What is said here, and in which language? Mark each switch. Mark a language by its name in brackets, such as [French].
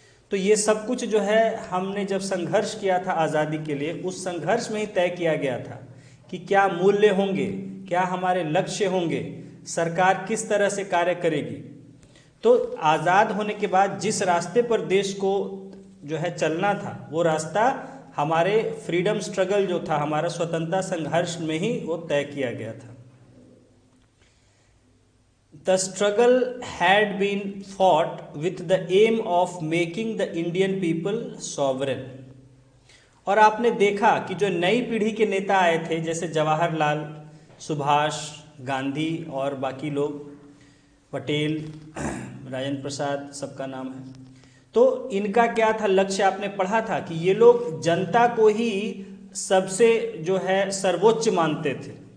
[Hindi] तो ये सब कुछ जो है हमने जब संघर्ष किया था आज़ादी के लिए, उस संघर्ष में ही तय किया गया था कि क्या मूल्य होंगे, क्या हमारे लक्ष्य होंगे, सरकार किस तरह से कार्य करेगी। तो आज़ाद होने के बाद जिस रास्ते पर देश को जो है चलना था, वो रास्ता हमारे [English] freedom struggle [Hindi] जो था, हमारा स्वतंत्रता संघर्ष में ही वो तय किया गया था। [English] The struggle had been fought with the aim of making the Indian people sovereign। [Hindi] और आपने देखा कि जो नई पीढ़ी के नेता आए थे, जैसे जवाहरलाल, सुभाष, गांधी और बाकी लोग, पटेल, राजेंद्र प्रसाद, सबका नाम है, तो इनका क्या था लक्ष्य? आपने पढ़ा था कि ये लोग जनता को ही सबसे जो है सर्वोच्च मानते थे।